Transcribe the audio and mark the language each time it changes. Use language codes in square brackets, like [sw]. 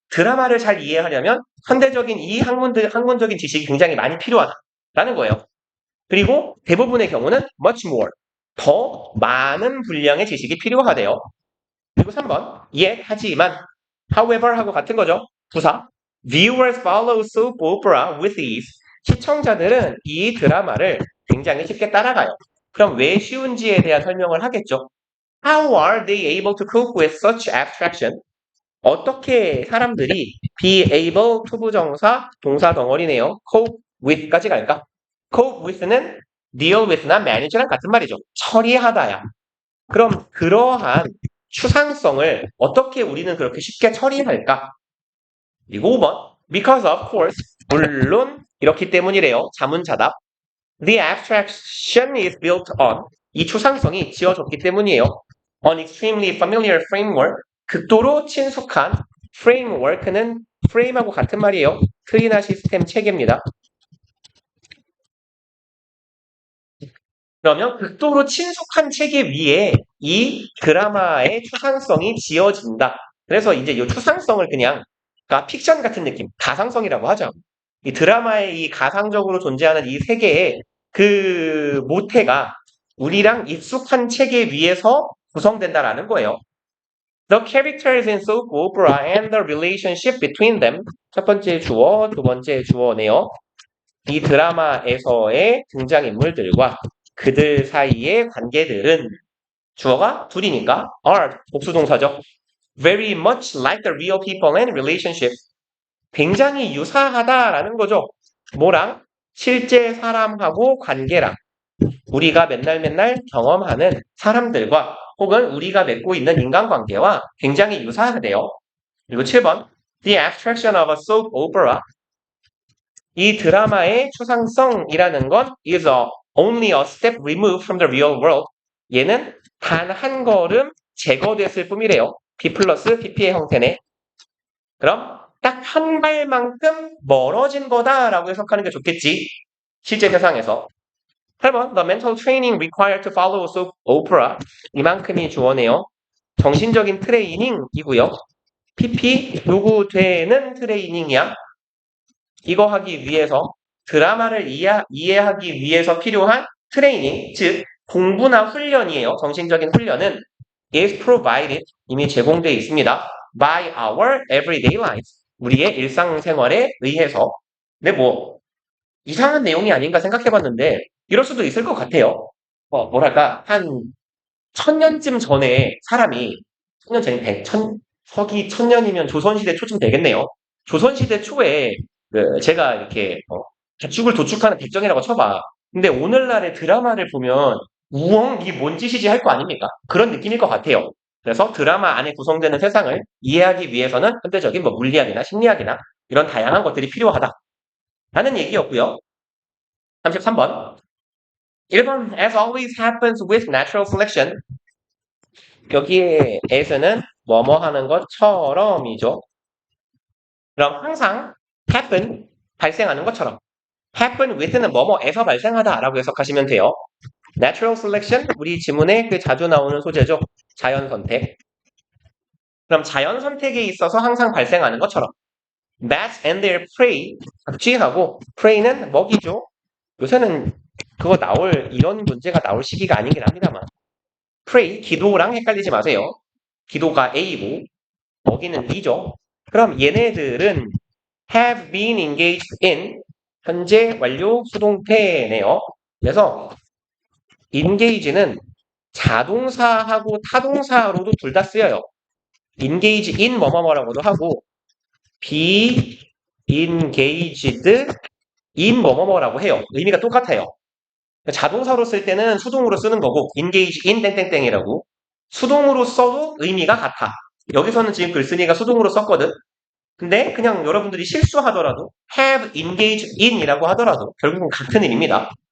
[ko] 드라마를 잘 이해하려면 현대적인 이 학문적인 지식이 굉장히 많이 필요하다라는 거예요. 그리고 대부분의 경우는 [en] much more, [ko] 더 많은 분량의 지식이 필요하대요. 그리고 3번, [en] yet, [ko] 하지만, [en] however [ko] 하고 같은 거죠. 부사. [en] Viewers follow soap opera with ease. [ko] 시청자들은 이 드라마를 굉장히 쉽게 따라가요. 그럼 왜 쉬운지에 대한 설명을 하겠죠. [en] How are they able to cope with such abstraction? [ko] 어떻게 사람들이 [en] be able to [ko] 부정사 동사 덩어리네요. [en] cope with [ko] 까지 갈까? cope with는 [en] deal with [ko] 나 manage랑 같은 말이죠. 처리하다야. 그럼 그러한 추상성을 어떻게 우리는 그렇게 쉽게 처리할까? 그리고 5번. [en] Because of course. [ko] 물론 이렇기 때문이래요. 자문자답. [en] The abstraction is built on. [ko] 이 추상성이 지어졌기 때문이에요. [en] An extremely familiar framework. [ko] 극도로 친숙한 framework는 frame하고 같은 말이에요. 틀이나 시스템 체계입니다. 그러면 극도로 친숙한 체계 위에 이 드라마의 추상성이 지어진다. 그래서 이제 이 추상성을 그냥 그러니까 픽션 같은 느낌, 가상성이라고 하죠. 이 드라마의 이 가상적으로 존재하는 이 세계의 그 모태가 우리랑 익숙한 체계 위에서 구성된다라는 거예요. [en] The characters in soap opera and the relationship between them. [ko] 첫 번째 주어, 두 번째 주어네요. 이 드라마에서의 등장인물들과 그들 사이의 관계들은 주어가 둘이니까 are 복수동사죠. [en] Very much like the real people and relationship. [ko] 굉장히 유사하다라는 거죠. 뭐랑? 실제 사람하고 관계랑 우리가 맨날 경험하는 사람들과 혹은 우리가 맺고 있는 인간관계와 굉장히 유사하대요. [en] 그리고 7번 The abstraction of a soap opera. [ko] 이 드라마의 추상성이라는 건 [en] is only a step removed from the real world. [ko] 얘는 단 한 걸음 제거됐을 뿐이래요. B 플러스 PP의 형태네. 그럼 딱 한 발만큼 멀어진 거다라고 해석하는 게 좋겠지. 실제 세상에서. [en] 8번 The mental training required to follow soap opera. [ko] 이만큼이 주어네요. 정신적인 트레이닝이고요. PP 요구되는 트레이닝이야. 이거 하기 위해서 드라마를 이해하기 위해서 필요한 트레이닝, 즉 공부나 훈련이에요. 정신적인 훈련은 [en] is provided, [ko] 이미 제공되어 있습니다. [en] by our everyday lives. [ko] 우리의 일상생활에 의해서. 근데 뭐 이상한 내용이 아닌가 생각해봤는데 이럴 수도 있을 것 같아요. 한 1000년쯤 전에 사람이 1000년 전에 서기 1000년이면 조선시대 초쯤 되겠네요. 조선시대 초에 제가 이렇게 가축을 도축하는 백정이라고 쳐봐. 근데 오늘날의 드라마를 보면 우엉 이게 뭔 짓이지 할 거 아닙니까? 그런 느낌일 것 같아요. 그래서 드라마 안에 구성되는 세상을 이해하기 위해서는 현대적인 물리학이나 심리학이나 이런 다양한 것들이 필요하다. 라는 얘기였고요. 33번. [en] 1번 As always happens with natural selection. [ko] 여기에 as는 뭐뭐 하는 것처럼이죠. 그럼 항상 happen, 발생하는 것처럼. [en] happen with [ko] 는 뭐뭐에서 발생하다라고 해석하시면 돼요. natural selection, 우리 지문에 자주 나오는 소재죠. 자연 선택. 그럼 자연 선택에 있어서 항상 발생하는 것처럼. [en] bats and their prey, [ko] 박쥐하고 [en] prey는 [ko] 먹이죠. 요새는 이런 문제가 나올 시기가 아니긴 합니다만. prey, 기도랑 헷갈리지 마세요. 기도가 A고 먹이는 B죠. 그럼 얘네들은 [en] have been engaged in [ko] 현재 완료 수동태네요. 그래서 engage는 자동사하고 타동사로도 둘 다 쓰여요. [en] engage in [ko] 뭐뭐뭐라고도 하고 [en] be engaged in [ko] 뭐뭐뭐라고 해요. 의미가 똑같아요. 자동사로 쓸 때는 수동으로 쓰는 거고 [en] engage in [ko] 땡땡땡이라고 수동으로 써도 의미가 같아. 여기서는 지금 글쓴이가 수동으로 썼거든. 근데 그냥 여러분들이 실수하더라도 [en] have engaged in [ko] 이라고 하더라도 결국은 같은 일입니다.